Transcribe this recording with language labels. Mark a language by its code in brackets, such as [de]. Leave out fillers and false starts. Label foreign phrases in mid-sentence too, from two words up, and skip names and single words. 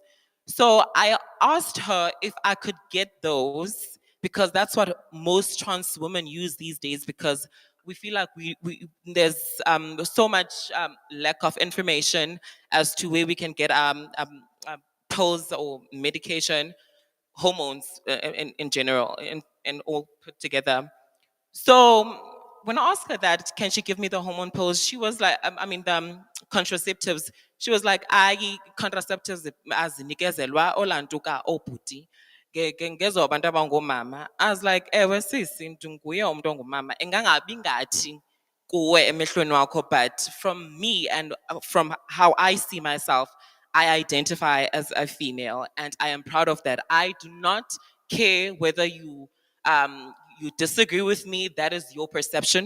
[en] So I asked her if I could get those, because that's what most trans women use these days, because we feel like there's so much lack of information as to where we can get pills or medication, hormones in general, and all put together. So when I asked her that, can she give me the hormone pills? She was like, the contraceptives. She was like, contraceptives [xh] azinikezelwa olantuka obhuti. Ngezo abantu abangomama. [en] I was like, [xh] ewe sisi, nguye umuntu ongumama. Engangabi ngathi kuwe emehlweni wakho, [en] but from me and from how I see myself, I identify as a female, and I am proud of that. I do not care whether you disagree with me. That is your perception.